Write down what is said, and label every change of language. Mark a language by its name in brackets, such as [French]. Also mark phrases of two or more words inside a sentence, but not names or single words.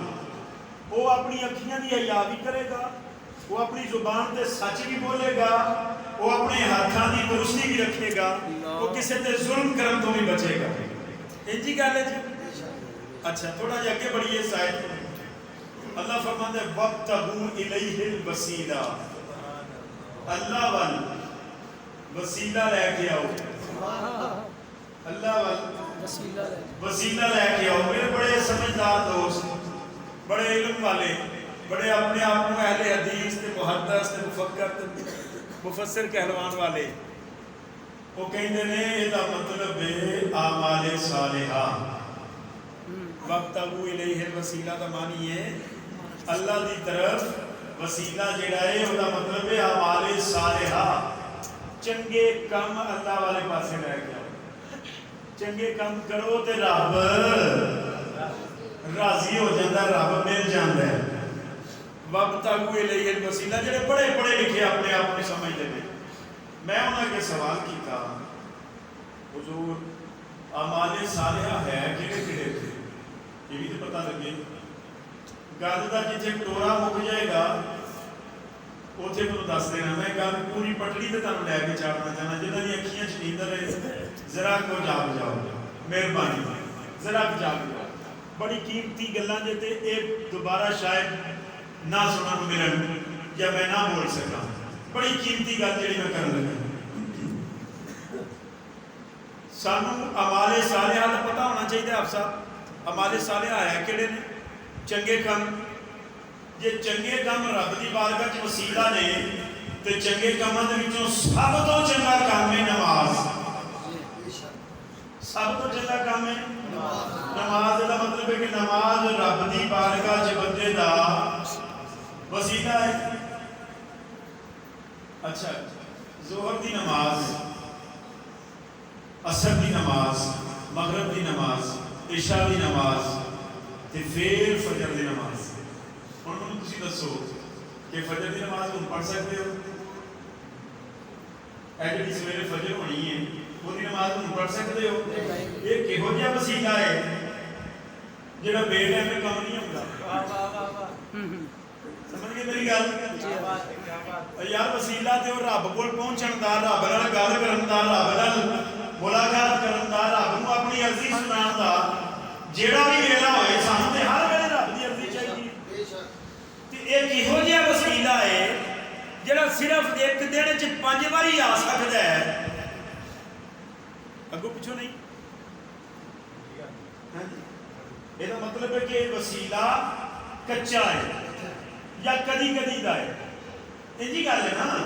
[Punjabi] وہ اپنی اکھیاں دی حیا بھی کرے گا، وہ اپنی زبان تے سچ بھی بولے گا، وہ اپنے ہاتھاں دی درستی بھی رکھے گا، وہ کسی تے ظلم کرن تو بھی بچے گا. انجی گل ہے جی. اچھا تھوڑا جا کے بڑھیے سائد اللہ فرماتا ہے [Arabic] وَابْتَغُوا إِلَيْهِ الْوَسِيلَةَ، [Punjabi] اللہ وال وسیلہ لے کے آؤ، اللہ وال وسیلہ لے کے آؤ. میرے بڑے سمجھدار دوست، بڑے علم والے، بڑے اپنے آپ کو اہل حدیث تے محدث تے مفکر تے مفسر کہلوان والے، وہ کہندے نے یہ مطلب ہے اعمال صالحہ. [Arabic] وَابْتَغُوا إِلَيْهِ الْوَسِيلَةَ [Punjabi] دا معنی ہے اللہ دی طرف وسیلہ جڑا ہے وہ دا مطلب ہے اعمال صالحہ. چنگے کم اللہ والے پاسے لے کے آؤ، چنگے کم کرو تے رب راضی ہو جاتا ہے، رب مل جاتا ہے. [Arabic] وَابْتَغُوا إِلَيْهِ الْوَسِيلَةَ [Punjabi] جڑے بڑے پڑھے لکھے اپنے آپ کو سمجھتے ہیں. میں انہوں نے سوال کیتا حضور اعمال صالحہ ہے کہڑے کہڑے تھے، یہ بھی تو پتہ لگے. گل کا جتنے ٹورا مک جائے گا اتنے مجھے دس دینا. میں گل پوری پٹڑی تے تمہیں لے کے چاڑنا چاہنا. جنہوں کی اکھیاں چ نیندر ہے ذرا کو جاگ جاؤ، مہربانی ذرا جاگ جاؤ. بڑی قیمتی گلاں جے تے اے دوبارہ شاید نہ سنن ملن یا میں نہ بول سکا. بڑی قیمتی گل جڑی میں کرن لگا. سانو اعمال صالحہ دا پتہ ہونا چاہیے. آپ صاحب اعمال صالحہ ہے کہڑے نے؟ چنگے کم. جے چنگے کم رب دی بارگاہ وچ وسیلہ نے ਤੇ ਚੰਗੇ ਕੰਮਾਂ ਦੇ ਵਿੱਚੋਂ ਸਭ ਤੋਂ ਚੰਗਾ ਕੰਮ ਹੈ ਨਮਾਜ਼। ਸਭ ਤੋਂ ਚੰਗਾ ਕੰਮ ਹੈ ਨਮਾਜ਼। ਦਾ ਮਤਲਬ ਹੈ ਕਿ ਨਮਾਜ਼ ਰੱਬ ਦੀ ਬਾਰਗਾਹ 'ਚ ਬੰਦੇ ਦਾ ਵਸੀਲਾ ਹੈ। ਅੱਛਾ, ਜ਼ੋਹਰ ਦੀ ਨਮਾਜ਼, ਅਸਰ ਦੀ ਨਮਾਜ਼, ਮਗਰਬ ਦੀ ਨਮਾਜ਼, ਇਸ਼ਾ ਦੀ ਨਮਾਜ਼ ਤੇ ਫਿਰ ਫਜਰ ਦੀ ਨਮਾਜ਼। ਹੁਣ ਮੈਨੂੰ ਤੁਸੀਂ ਦੱਸੋ [Urdu] کہ فجر کی نماز تم پڑھ سکتے ہو؟ [Punjabi] اے جڑی سویرے فجر ہونی ہے وہ نماز تم پڑھ سکتے ہو؟ یہ کہو جہا وسیلہ ہے جڑا بے ٹائم میں کام نہیں ہوتا۔ سمجھ گئے میری گل؟ یار وسیلہ تے وہ رب کول پہنچن دا، رب نال گل کرن دا، رب نال ملاقات کرن دا، رب نوں اپنی عرضی سنان دا جیڑا بھی ویلا ہوئے سانوں تے ہر ویلے رب دی عرضی چاہیے۔ ایک یہو جہا وسیلہ ہے جڑا صرف ایک دن چ 5 باری آ سکتا ہے، اگوں پچھوں نہیں۔ یہ مطلب ہے کہ وسیلہ کچا ہے یا کدی کدی کا ہے، انجی گل ہے نا۔